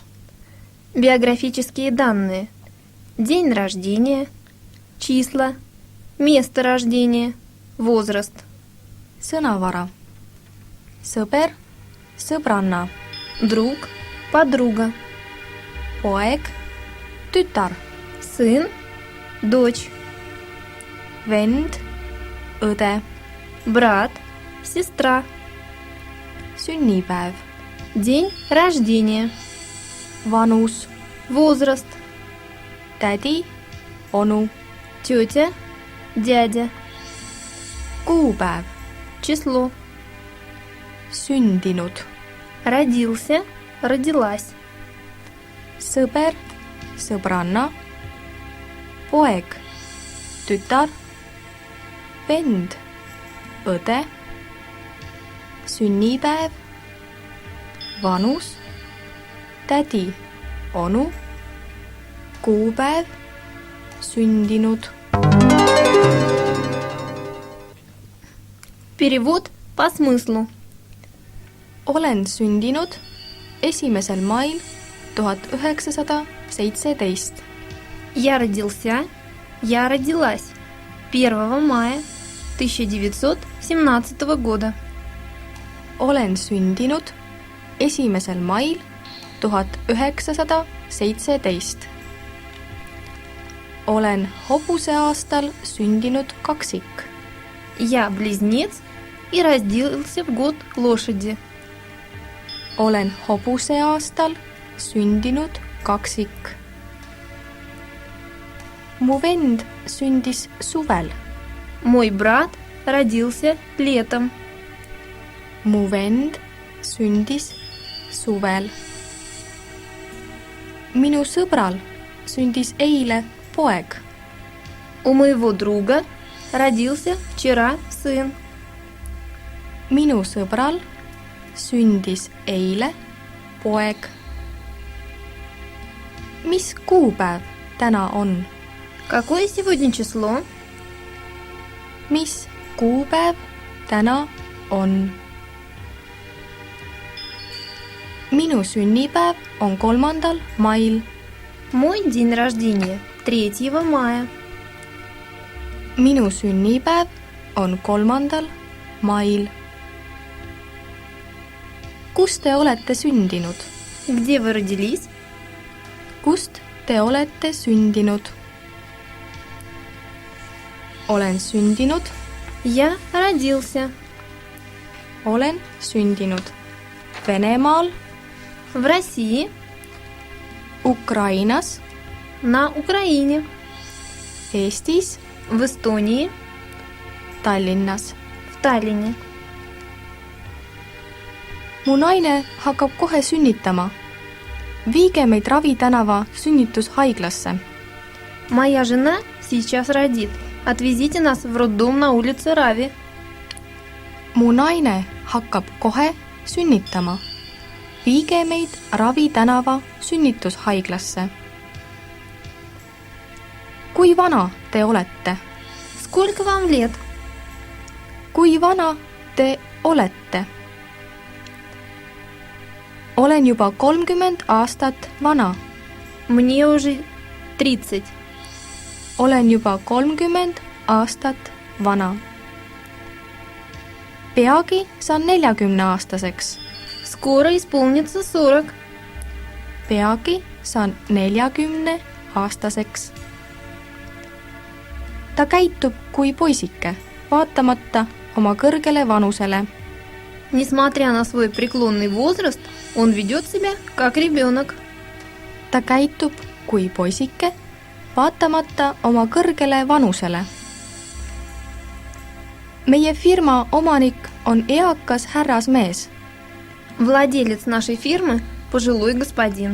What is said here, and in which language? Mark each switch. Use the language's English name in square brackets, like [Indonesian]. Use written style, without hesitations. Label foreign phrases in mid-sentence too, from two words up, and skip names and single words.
[Russian] Биографические данные. День рождения, числа, место рождения, возраст. [Estonian] Sõnavara. Sõber, sõbranna. [Russian] Друг, подруга. [Estonian] Poeg, tütar. [Russian] Сын, дочь. [Estonian] Vend, õde. [Russian] Брат, сестра. [Estonian] Sünnipäev, [Russian] День рождения, [Estonian] vanus, [Russian] возраст. [Estonian] tädi, onu. [Russian] Тетя, дядя. [Estonian] Kuupäev, [Russian] Число. [Estonian] sündinud. [Russian] Родился, родилась. [Estonian] Sõber, sõbranna. Poeg, tütar. Vend, õde. Sünnipäev, vanus, tädi, onu. Kuupäev, sündinud. [Russian] Перевод по смыслу. [Estonian] Olen sündinud 1. mail 1917. [Russian] Я родился, я родилась 1 мая 1917 года. [Estonian] Olen sündinud 1. mail 1917. Olen hobuse aastal sündinud kaksik. [Russian] Я близнец и родился в год лошади. [Estonian] Olen hobuse aastal sündinud kaksik. Mu vend sündis suvel. [Russian] Мой брат родился летом. [Estonian] Mu vend sündis suvel. Minu sõbral sündis eile poeg. [Russian] У моего друга родился вчера сын. [Estonian] Minu sõbral sündis eile poeg. Mis kuupäev täna on? [Russian] Какое сегодня число? [Estonian] Mis kuupäev täna on? Minu sünnipäev on 3. mail. [Russian] Мой день рождения 3 мая. [Estonian] Minu sünnipäev on 3. mail. Kus te olete sündinud? [Russian] Где вы родились? [Estonian] Kust te olete sündinud? Olen sündinud. [Russian] Я родился [Estonian] Olen sündinud Venemaal, [Russian] в России, [Estonian] Ukrainas, [Russian] на Украине, [Estonian] Eestis, [Russian] в Эстонии, [Estonian] Tallinnas. [Russian] в Таллине. [Estonian] Mu naine hakkab kohe sünnitama. Viige meid Ravi tänava sünnitushaiglasse. [Russian] Моя жена сейчас родит. Отвезите нас в роддом на улице Рави. [Estonian] Mu naine hakkab kohe sünnitama. Viige meid Ravi tänava sünnitushaiglasse. Kui vana te olete? [Russian] Сколько вам лет? [Estonian] Kui vana te olete? Olen juba 30 aastat vana. [Russian] Мне уже 30. [Estonian] Olen juba 30 aastat vana. Peagi saan 40-aastaseks. [Russian] Скоро исполнится 40. [Estonian] Peagi saan 40-aastaseks. Ta käitub kui poisike, vaatamata oma kõrgele vanusele. [Russian] Несмотря на свой преклонный возраст, он ведет себя как ребенок. [Estonian] Ta käitub kui poisike, vaatamata oma kõrgele vanusele. Meie firma omanik on eakas härrasmees. [Russian] Владелец нашей фирмы – пожилой господин.